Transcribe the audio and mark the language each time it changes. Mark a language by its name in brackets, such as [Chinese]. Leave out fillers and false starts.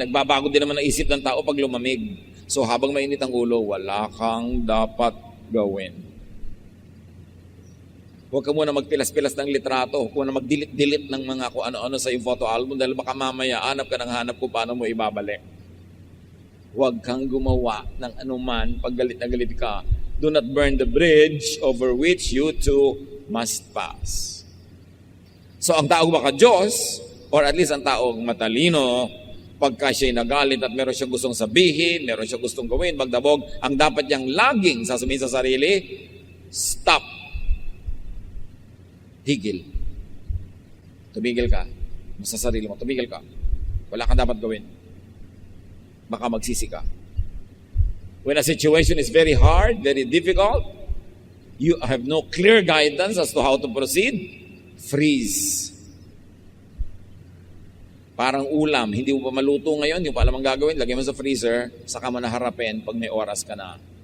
[Filipino] Nagbabago din naman ang isip ng tao pag lumamig. So habang mainit ang ulo, wala kang dapat gawin. Huwag ka muna magpilas-pilas ng litrato. Huwag muna mag-delete-delete ng mga kung ano-ano sa yung photo album dahil baka mamaya hanap ka ng hanap kung paano mo ibabalik. Huwag kang gumawa ng anuman pag galit na galit ka. [English] Do not burn the bridge over which you two must pass. [Filipino] So ang taong maka-Diyos, or at least ang taong matalino, pagka siya'y nagalit at meron siyang gustong sabihin, meron siyang gustong gawin, magdabog, ang dapat niyang laging sasabihin sa sarili, stop. Higil. Tumigil ka. Sa sarili mo, tumigil ka. Wala kang dapat gawin. Baka magsisi ka. [English] When a situation is very hard, very difficult, you have no clear guidance as to how to proceed, freeze. [Filipino] Parang ulam, hindi mo pa maluto ngayon, hindi mo pa alam ang gagawin, lagay mo sa freezer, saka mo naharapin pag may oras ka na.